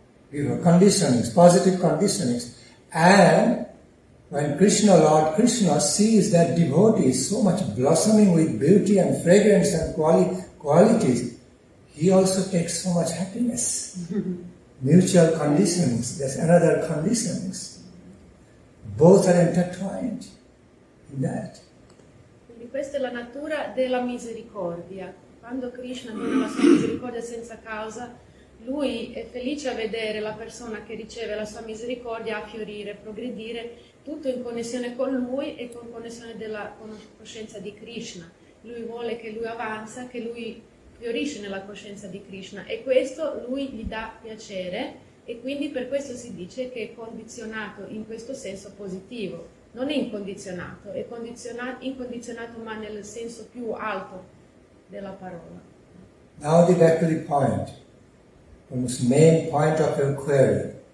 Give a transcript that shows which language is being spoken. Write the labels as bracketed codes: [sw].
[en] Giver conditionings, positive conditionings. And when Lord Krishna sees that devotee is so much blossoming with beauty and fragrance and qualities, he also takes so much happiness. Mutual conditionings, there's another conditionings. Both are intertwined in that. [it] Quindi questa è la natura della misericordia. Quando Krishna dona la sua misericordia senza causa, lui è felice a vedere la persona che riceve la sua misericordia a fiorire, progredire, tutto in connessione con lui e con connessione della coscienza di Krishna. Lui vuole che lui avanza, che lui fiorisce nella coscienza di Krishna e questo lui gli dà piacere e quindi per questo si dice che è condizionato in questo senso positivo, non è incondizionato, è incondizionato ma nel senso più alto della parola. [en] Now back to the point, the main point of your query.